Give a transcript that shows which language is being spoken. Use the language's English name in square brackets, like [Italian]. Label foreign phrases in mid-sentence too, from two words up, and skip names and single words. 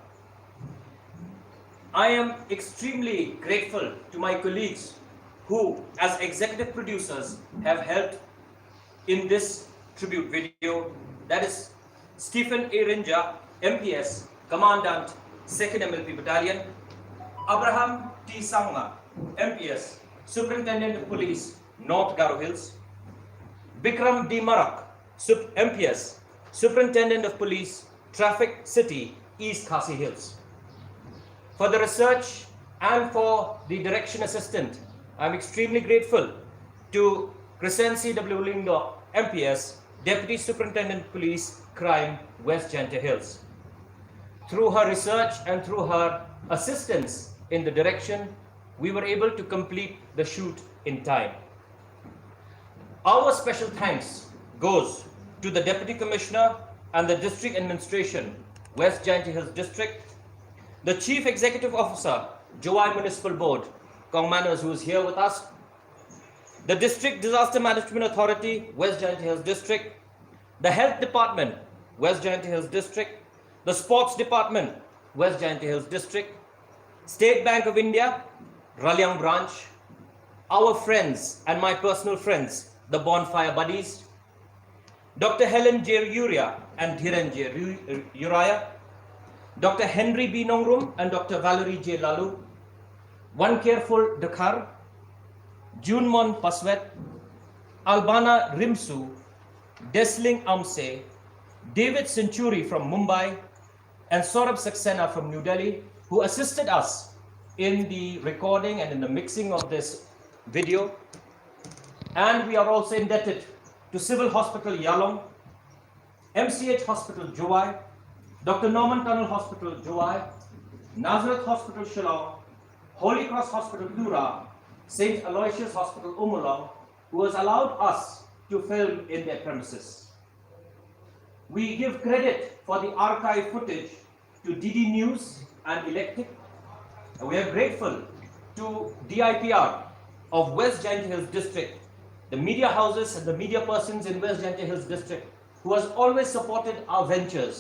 [English] I am extremely grateful to my colleagues who, as executive producers, have helped in this tribute video, that is Stephen A. Rinja, MPS, Commandant, 2nd MLP Battalion, Abraham T. Sangma, MPS, Superintendent of Police, North Garo Hills, Bikram D. Marak, MPS, Superintendent of Police, Traffic City, East Khasi Hills. For the research and for the direction assistant, I am extremely grateful to Crescency W. Lyngdoh, MPS, Deputy Superintendent Police, Crime, West Jaintia Hills. Through her research and through her assistance in the direction, we were able to complete the shoot in time. Our special thanks goes to the Deputy Commissioner and the District Administration, West Jaintia Hills District, the Chief Executive Officer, Jowai Municipal Board, Kong Manners, who is here with us, the District Disaster Management Authority, West Jaintia Hills District, the Health Department, West Jaintia Hills District, the Sports Department, West Jaintia Hills District, State Bank of India, Ralyang Branch, our friends and my personal friends, the Bonfire Buddies, Dr. Helen J. Uriah and Dhiren J. Uriah, Dr. Henry B. Nongrum and Dr. Valerie J. Lalu, One Careful Dakhar, Junmon Paswet, Albana Rimsu, Desling Amse, David Century from Mumbai, and Saurabh Saxena from New Delhi, who assisted us in the recording and in the mixing of this video. And we are also indebted to Civil Hospital Yalong, MCH Hospital Jowai, Dr. Norman Tunnel Hospital Jowai, Nazareth Hospital Shillong, Holy Cross Hospital Tura, St. Aloysius Hospital Umulong, who has allowed us to film in their premises. We give credit for the archive footage to DD News and Electric, and we are grateful to DIPR of West Jaintia Hills District, the media houses and the media persons in West Jaintia Hills District, who has always supported our ventures.